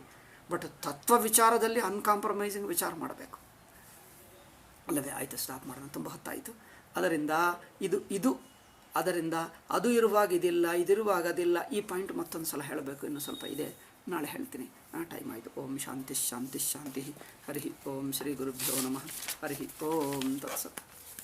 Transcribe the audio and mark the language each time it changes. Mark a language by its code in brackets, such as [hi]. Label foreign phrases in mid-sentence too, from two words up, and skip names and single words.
[kn] ಬಟ್ ತತ್ವ ವಿಚಾರದಲ್ಲಿ ಅನ್ಕಾಂಪ್ರಮೈಸಿಂಗ್ ವಿಚಾರ ಮಾಡಬೇಕು ಅಲ್ಲವೇ? ಆಯಿತು, ಸ್ಟಾಪ್ ಮಾಡೋಣ, ತುಂಬ ಹೊತ್ತಾಯಿತು. ಅದರಿಂದ ಅದರಿಂದ ಅದು ಇರುವಾಗ ಇದಿಲ್ಲ, ಇದಿರುವಾಗ ಅದಿಲ್ಲ. ಈ ಪಾಯಿಂಟ್ ಮತ್ತೊಂದು ಸಲ ಹೇಳಬೇಕು, ಇನ್ನೂ ಸ್ವಲ್ಪ ಇದೆ, ನಾಳೆ ಹೇಳ್ತೀನಿ. ಟೈಮ್ ಆಯಿತು. [sa] ಓಂ ಶಾಂತಿ ಶಾಂತಿ ಶಾಂತಿ. ಹರಿ ಓಂ ಶ್ರೀ ಗುರುಭ್ಯೋ ನಮಃ. ಹರಿ ಓಂ ತತ್ಸತ್.